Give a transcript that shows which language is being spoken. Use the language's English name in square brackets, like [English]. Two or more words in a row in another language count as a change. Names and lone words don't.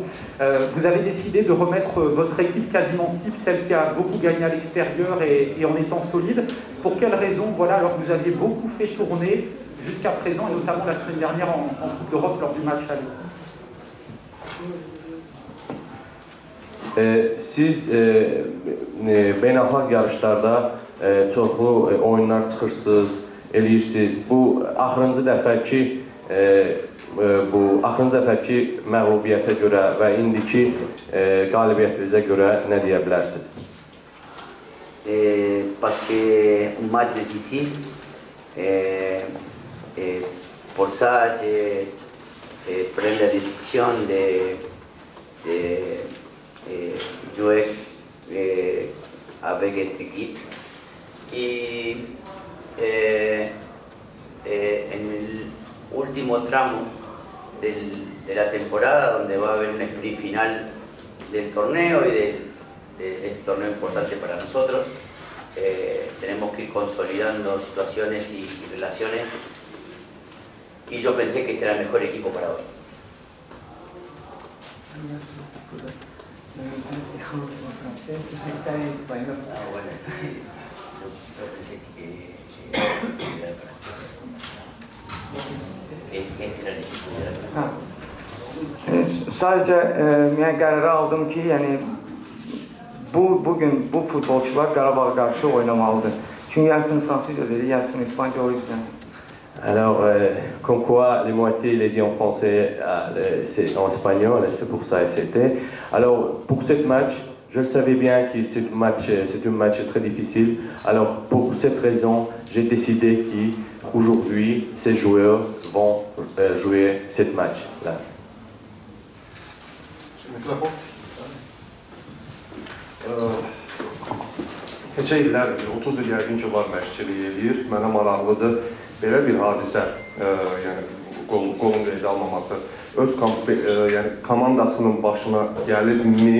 [French] Vous avez décidé de remettre votre équipe quasiment type, celle qui a beaucoup gagné à l'extérieur et en étant solide. Pour quelles raisons, voilà, alors que vous aviez beaucoup fait tourner jusqu'à présent, et notamment la semaine dernière en Coupe d'Europe lors du match aller? [Azerbaijani] Siz beynəlxalq yarışlarda çoxlu oyunlar çıxırsınız, eləyirsiniz. Bu axırıncı dəfəki məğlubiyyətə görə və indiki qalibiyyətinizə görə nə deyə bilərsiniz? [French] Parce que un match decisivo, por ça j'ai pris la décision de jouer avec cette équipe y [Spanish] en el último tramo de la temporada, donde va a haber un sprint final del torneo y de este torneo importante para nosotros, tenemos que ir consolidando situaciones y relaciones, y yo pensé que este era el mejor equipo para hoy. Bueno, yo pensé que era para este era el equipo. [Azerbaijani] Sadəcə yəni qərarı aldım ki, yəni bugün bu futbolçular Qarabağa qarşı oynamalıdır. Çünki yarısını fransızca dedi, yarısını İspanyolca o yüzden. [French] Alors, comme quoi, les moitiés, il est dit en français, c'est en espagnol, c'est pour ça, c'était. Alors, pour ce match, je le savais bien que c'est un match très difficile. Alors, pour cette raison, j'ai décidé qu'aujourd'hui, ces joueurs vont jouer ce match-là. [Azerbaijani] Neçə illər, 30 il yəqin ki var məşqçilik edir. Mənə maraqlıdır belə bir hadisə, yəni qolun qeydə almaması öz yəni komandasının başına gəlirmi?